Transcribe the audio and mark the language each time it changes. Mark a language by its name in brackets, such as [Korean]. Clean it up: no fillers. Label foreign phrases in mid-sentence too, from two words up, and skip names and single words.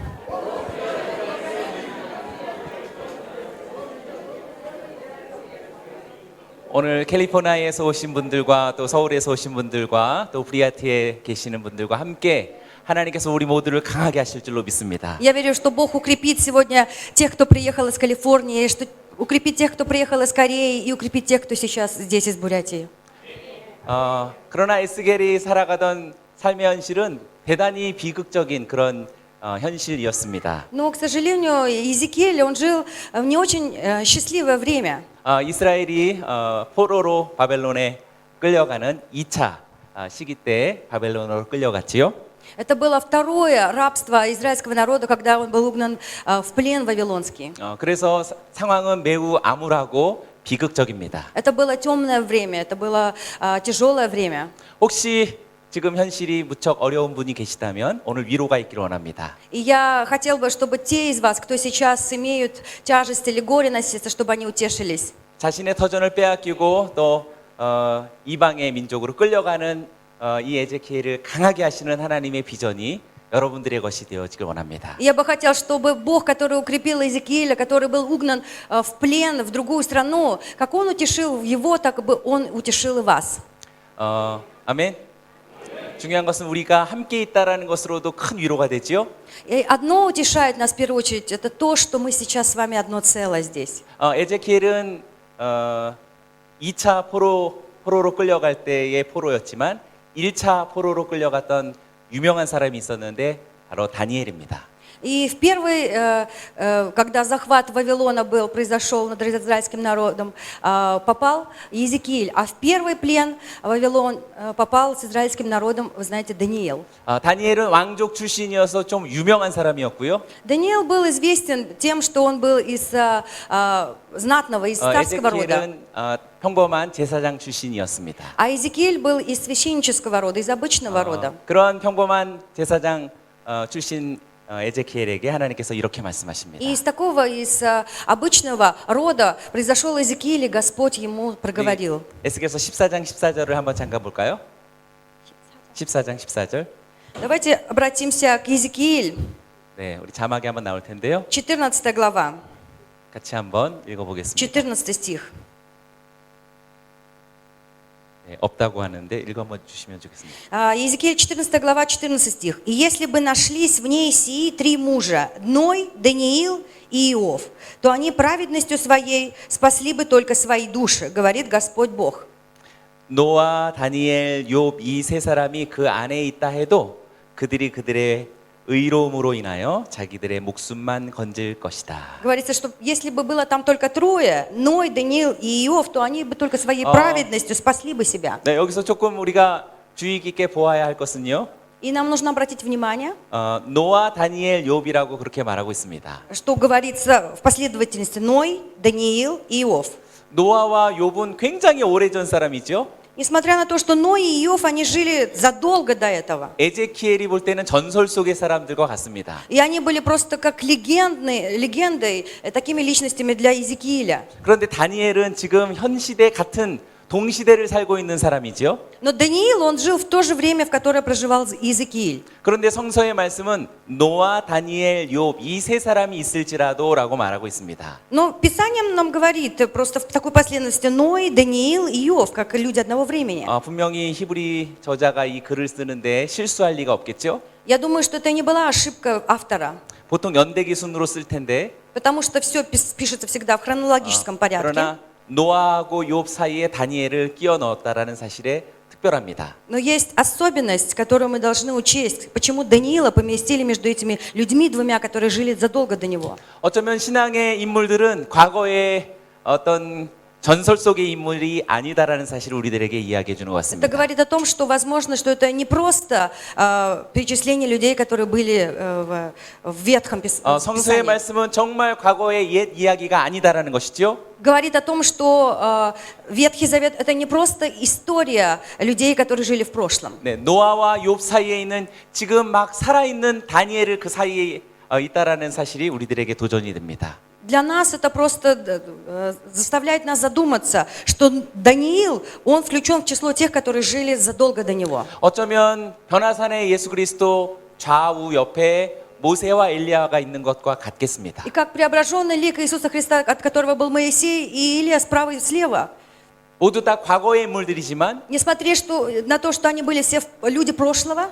[Korean] 오늘 캘리포니아에서 오신 분들과 또 서울에서 오신 분들과 또 브리아티에 계시는 분들과 함께 하나님께서 우리 모두를 강하게 하실 줄로 믿습니다. [Russian] Я верю, что Бог укрепит сегодня тех, кто приехал из Калифорнии, что укрепит тех, кто приехал из Кореи, и укрепит тех, кто сейчас здесь из Бурятии. [Korean] 그러나 에스겔이 살아가던 삶의 현실은 대단히 비극적인 그런 현실이었습니다. [Russian] Но, к сожалению, Иезекииль, он жил в не очень счастливое время. [Korean] 이스라엘이 포로로 바벨론에 끌려가는 2차 시기 때 바벨론으로 끌려갔지요. [Russian] Это было второе рабство израильского народа, когда он был угнан в плен вавилонский. [Korean] 그래서 상황은 매우 암울하고 비극적입니다. [Russian] Это было темное время, это было тяжелое время. [Korean] 혹시 지금 현실이 무척 어려운 분이 계시다면 오늘 위로가 있기를 원합니다. [Russian] И я хотел бы, чтобы те из вас, кто сейчас имеют тяжесть или горе носиться, чтобы они утешились. [Korean] 자신의 터전을 빼앗기고 또 이방의 민족으로 끌려가는 이 에제키엘을 강하게 하시는 하나님의 비전이 여러분들의 것이 되어지길 원합니다. [Russian] Я бы хотел, чтобы Бог, который укрепил Иезекииля, который был угнан в плен в другую страну, как Он утешил его, так бы Он утешил и вас. [Korean] 아멘. 중요한 것은 우리가 함께 있다라는 것으로도 큰 위로가 되지요. [Russian] И одно утешает нас в первую очередь, это то, что мы сейчас с вами одно целое здесь. [Korean] 에제키엘은 2차 포로로 끌려갈 때의 포로였지만 1차 포로로 끌려갔던 유명한 사람이 있었는데 바로 다니엘입니다. [Russian] И в первый, когда захват Вавилона произошел над израильским народом, попал Иезекииль, а в первый плен Вавилон попал с израильским народом, вы знаете, Даниил. [Korean] 다니엘은 왕족 출신이어서 좀 유명한 사람이었고요. [Russian] Даниил был известен тем, что он был из знатного, из царского рода. [Korean] 에제키엘은 평범한 제사장 출신이었습니다. [Russian] А Иезекииль был из священнического рода, из обычного рода. [Korean] 그런 평범한 제사장 출신 에제키엘에게 하나님께서 이렇게 말씀하십니다. [Russian] И из такого, из обычного рода произошел Иезекииль, и Господь ему проговорил. [Korean] 에스겔서 14장 14절을 한번 잠깐 볼까요? 14장 14절. [Russian] Давайте обратимся к Иезекииль, [Korean] 네, 우리 자막이 한번 나올 텐데요. [Russian] 14 глава, [Korean] 같이 한번 읽어보겠습니다. [Russian] 14 стих. [Korean] 네, 없다고 하는데 읽어 주시면 좋겠습니다. [Russian] Иезекииль 14 глава, 14 стих. «И если бы нашлись в ней сии три мужа, Ной, Даниил и Иов, то они праведностью своей спасли бы только свои души, говорит Господь Бог». [Korean] 노아, 다니엘, 욥 이 세 사람이 그 안에 있다 해도 그들이 그들의 의로움으로 인하여 자기들의 목숨만 건질 것이다. [Russian] Говорится, что если бы было там только трое, Ной, Даниил и Иов, то они бы только своей праведностью спасли бы себя. [Korean] 네, 여기서 조금 우리가 주의 깊게 보아야 할 것은요. [Russian] И нам нужно обратить внимание, [Korean] 노아, 다니엘, 욥이라고 그렇게 말하고 있습니다. [Russian] что говорится в последовательности Ной, Даниил и Иов. [Korean] 노아와 욥은 굉장히 오래전 사람이죠. [Russian] Несмотря на то, что Ной и Иов, они жили задолго до этого. [Korean] 에제키엘이 볼 때는 전설 속의 사람들과 같습니다. [Russian] И они были просто как легендой, такими личностями для Иезекииля. [Korean] 그런데 다니엘은 지금 현 시대 같은 동시대를 살고 있는 사람이지요. [Russian] Но Даниил, он жил в то же время, в которое проживал Иезекииль. [Korean] 그런데 성서의 말씀은 노아, 다니엘, 욥 이 세 사람이 있을지라도라고 말하고 있습니다. [Russian] Но Писание нам говорит просто в такой последовательности Ной, Даниил и Иов, как люди одного времени. [Korean] 분명히 히브리 저자가 이 글을 쓰는데 실수할 리가 없겠죠? [Russian] Я думаю, что это не была ошибка автора, [Korean] 보통 연대기 순으로 쓸 텐데 [Russian] потому что все пишется всегда в хронологическом порядке. [Korean] 그러나 노아하고 욥 사이에 다니엘을 끼워 넣었다라는 사실에 특별합니다. [Russian] Но есть особенность, которую мы должны учесть. Почему Даниила поместили между этими людьми двумя, которые жили задолго до него? [Korean] 어쩌면 신앙의 인물들은 과거의 어떤 전설 속의 인물이 아니다라는 사실을 우리들에게 이야기해 주는 것 [Russian] Это [Korean] 같습니다. [Russian] говорит о том, что возможно, что это не просто перечисление людей, которые были в Ветхом [Korean] 성서의 [Russian] Писании. [Korean] 말씀은 정말 과거의 옛 이야기가 아니다라는 것이죠. [Russian] Говорит о том, что Ветхий Завет это не просто история людей, которые жили в прошлом. [Korean] 네, 노아와 욥 사이에 있는 지금 막 살아있는 다니엘을 그 사이에 있다라는 사실이 우리들에게 도전이 됩니다. [Russian] Для нас это просто заставляет нас задуматься, что Даниил, он включен в число тех, которые жили задолго до него. [Korean] 어쩌면 변화산의 예수 그리스도 좌우 옆에 모세와 엘리야가 있는 것과 같겠습니다. [Russian] И как преображенный лик Иисуса Христа, от которого был Моисей и Илия справа и слева, [Korean] 모두 다 과거의 인물들이지만 [Russian] несмотря на то, что они были все люди прошлого,